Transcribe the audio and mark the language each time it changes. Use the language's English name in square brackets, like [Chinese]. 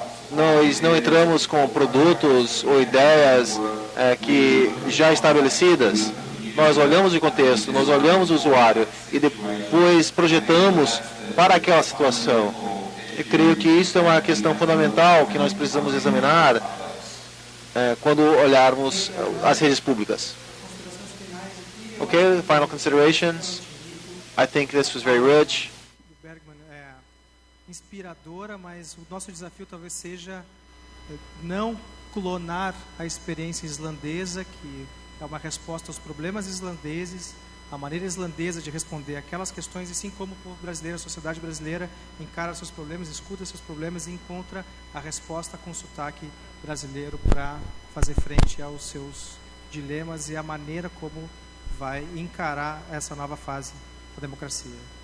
[Portuguese] Nós não entramos com produtos ou ideias que já estabelecidas. Nós olhamos o contexto, nós olhamos o usuário e depois projetamos para aquela situação. Eu creio que isso é uma questão fundamental que nós precisamos examinar quando olharmos as redes públicas. [English] Okay, final considerations. I think this was very rich. [Portuguese] Bergman é inspiradora, mas o nosso desafio talvez seja não clonar a experiência islandesa, que é uma resposta aos problemas islandeses, a maneira islandesa de responder aquelas questões, e sim como o povo brasileiro, a sociedade brasileira encara seus problemas, escuta seus problemas e encontra a resposta com sotaque brasileiro para fazer frente aos seus dilemas e a maneira como vai encarar essa nova fase da democracia.